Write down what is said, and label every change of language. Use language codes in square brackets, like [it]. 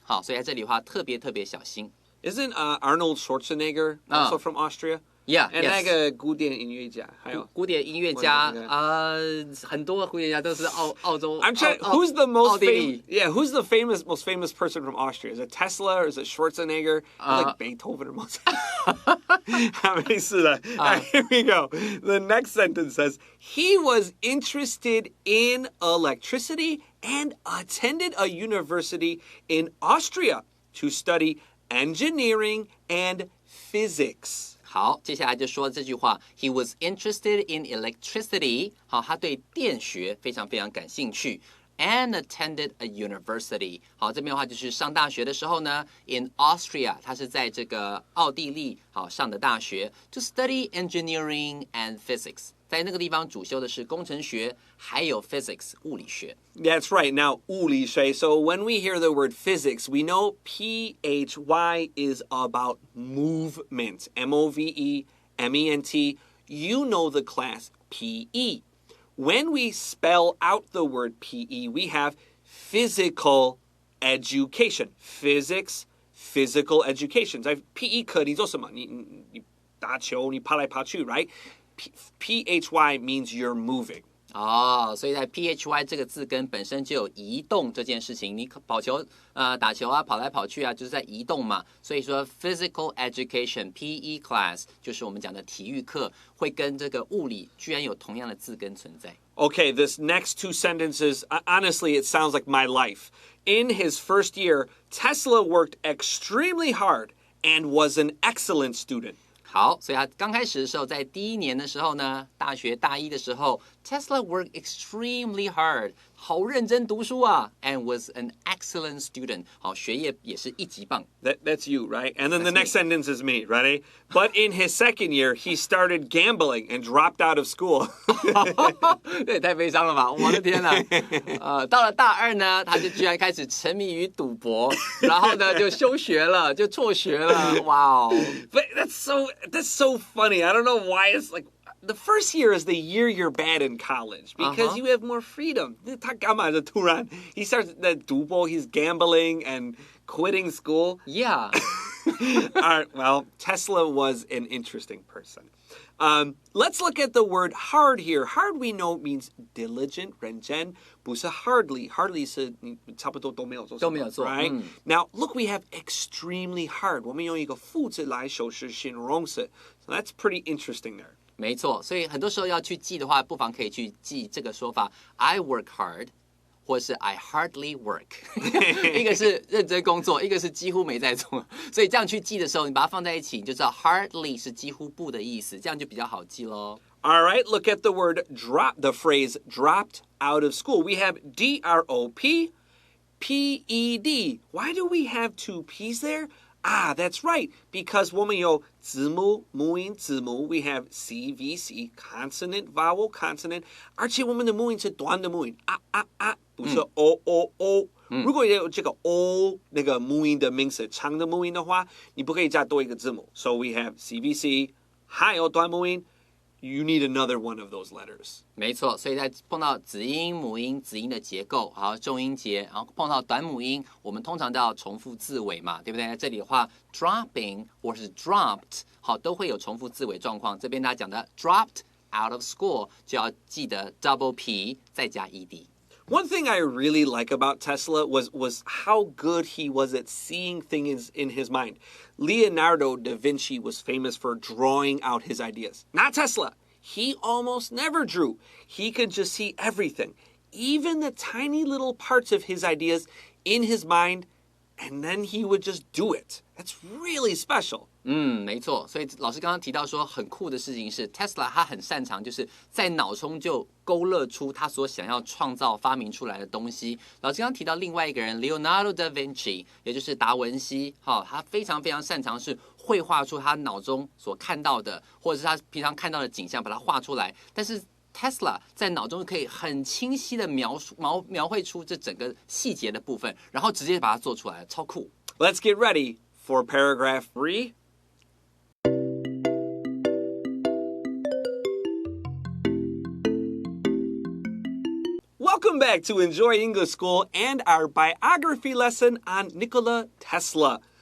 [zh] 好，所以在这里的话特别小心。 [en] Isn't Arnold Schwarzenegger also from Austria? Yeah, [zh] 那个古典音乐家，还有古典音乐家很多古典家都是澳洲。 [en] I'm trying. Who's the most famous? Yeah, who's the most famous person from Austria? Is it Tesla or is it Schwarzenegger? Like Beethoven or Mozart? [zh] 没事了。 [en] Here we go. The next sentence says he was interested in electricity and attended a university in Austria to study engineering and physics. [zh] 好，接下来就说这句话 ， [en] He was interested in electricity。 [zh] 好，他对电学非常感兴趣。 [en] And attended a university。 [zh] 好，这边的话就是上大学的时候呢 ， [en] in Austria， [zh] 他是在这个奥地利好上的大学 ， [en] to study engineering and physics。 [zh] 在那个地方主修的是工程学，还有 physics 物理学。 [en] That's right. Now, 物理学. So when we hear the word physics, we know PHY is about movement. MOVEMENT. You know the class PE. When we spell out the word PE, we have physical education. Physics, physical education. [zh] 在 PE 课你做什么？你打球，你爬来爬去 right? [en] PHY means you're moving. [zh] 所以在 PHY 这个字根本身就有移动这件事情。你跑球打球啊，跑来跑去啊，就是在移动嘛。所以说 [en] physical education PE class [zh] 就是我们讲的体育课，会跟这个物理居然有同样的字根存在。 [en] Okay, this next two sentences, honestly, it sounds like my life. In his first year, Tesla worked extremely hard and was an excellent student. 好，所以他刚开始的时候，在第一年的时候呢，大学大一的时候 ， Tesla worked extremely hard，好认真读书啊 ， and was an excellent student，好，学业也是一级棒。 That's you, right? And then That's the next me. sentence is me, ready? But in his second year, he started gambling and dropped out of school. [zh] 这也太悲伤了吧！我的天哪！到了大二呢，他就居然开始沉迷于赌博，然后呢就休学了，就辍学了。哇哦 [en] But that's so funny. I don't know why it's like the first year is the year you're bad in college because you have more freedom. [zh] 他干嘛就突然 [en] he starts [zh] 赌博, [en] he's gambling and quitting school. Yeah. All right, well, Tesla was an interesting person. Let's look at the word hard here. Hard we know means diligent, [zh] 认真，不是 [en] hardly. [zh] Hardly 是你差不多都没有做什么，都没有做 [en] right? Now, look, we have extremely hard. [zh] 我们用一个副词来修饰形容词. [en] So that's pretty interesting there. [zh] 没错，所以很多时候要去记的话，不妨可以去记这个说法 ： [en] I work hard， [zh] 或是 [en] I hardly work 。 [zh] 一个是认真工作，一个是几乎没在做。所以这样去记的时候，你把它放在一起，你就知道 hardly 是几乎不的意思，这样就比较好记咯。 [en] All right, look at the word drop, the phrase dropped out of school. We have D-R-O-P, P-E-D. Why do we have two P's there? That's right, because [zh] 我们有字母母音字母 [en] we have C, V, C, consonant, vowel, consonant. [zh] 而且我们的母音是短的母音不是 [en] O, O, O. [zh] 如果有这个 O 那个母音的名词长的母音的话，你不可以加多一个字母。 [en] So we have C, V, C, [zh] 还有短母音。 [en] You need another one of those letters. [zh] 没错，所以在碰到子音、母音、子音的结构，好重音节，然后碰到短母音，我们通常都要重复字尾嘛，对不对？在这里的话 ，dropping 或是 dropped， 好都会有重复字尾状况。这边他讲的 [en] dropped out of school [zh] 就要记得 [en] double P [zh] 再加 ed。 [en] One thing I really like about Tesla was how good he was at seeing things in his mind. Leonardo da Vinci was famous for drawing out his ideas. Not Tesla. He almost never drew. He could just see everything, even the tiny little parts of his ideas in his mind, and then he would just do it. That's really special. [zh] 没错，所以老师刚刚提到说很酷的事情是 Tesla 他很擅长就是在脑中就勾勒出他所想要创造发明出来的东西。老师刚刚提到另外一个人 Leonardo da Vinci， 也就是达文西，他非常擅长是绘画出他脑中所看到的，或者是他平常看到的景象，把它画出来。但是 Tesla 在脑中可以很清晰的描绘出这整个细节的部分，然后直接把它做出来，超酷。 [en] Let's get ready for paragraph 3. Welcome back to Enjoy English School and our biography lesson on Nikola Tesla.